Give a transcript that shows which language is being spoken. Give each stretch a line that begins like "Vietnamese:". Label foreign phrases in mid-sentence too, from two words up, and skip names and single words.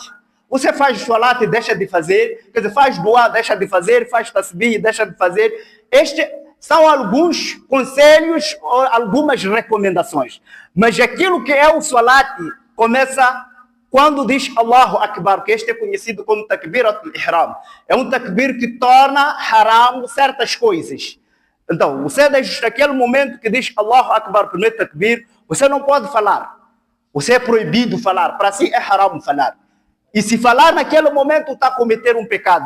Portuguese: Você faz o salat e deixa de fazer, quer dizer, faz dua, deixa de fazer, faz tasbih, deixa de fazer. Estes são alguns conselhos ou algumas recomendações. Mas aquilo que é o salat começa quando diz
Arabic: Allahu Akbar,
Portuguese: que este é conhecido como
Arabic: takbir al-ihram.
Portuguese: É um takbir que torna haram certas coisas. Então, você desde aquele momento que diz
Arabic: Allahu Akbar,
Portuguese: primeiro takbir, você não pode falar. Você é proibido falar. Para si é haram falar. E se falar naquele momento, está a cometer um pecado.